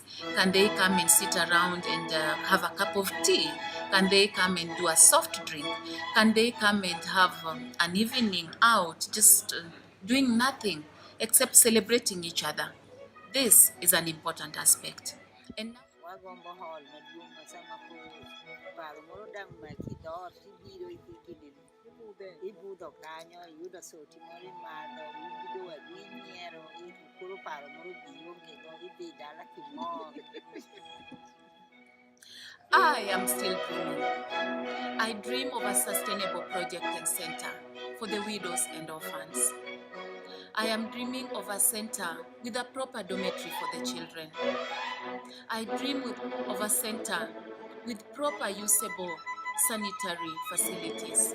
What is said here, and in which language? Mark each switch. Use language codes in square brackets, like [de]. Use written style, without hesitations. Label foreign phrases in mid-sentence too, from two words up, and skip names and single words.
[en] Can they come and sit around and have a cup of tea? Can they come and do a soft drink? Can they come and have an evening out, just doing nothing except celebrating each other? This is an important aspect. And now, [luo] Wagombo hall maduong' masama ko paro moro dang' ma kidor tibiro ikinde ibudho kanyo iyudo soti moro imadho ibudo wadu inyiero koro paro moro biro kendo idhi dala kimor. [en] I am still dreaming. I dream of a sustainable project and center for the widows and orphans. I am dreaming of a center with a proper dormitory for the children. I dream of a center with proper usable sanitary facilities.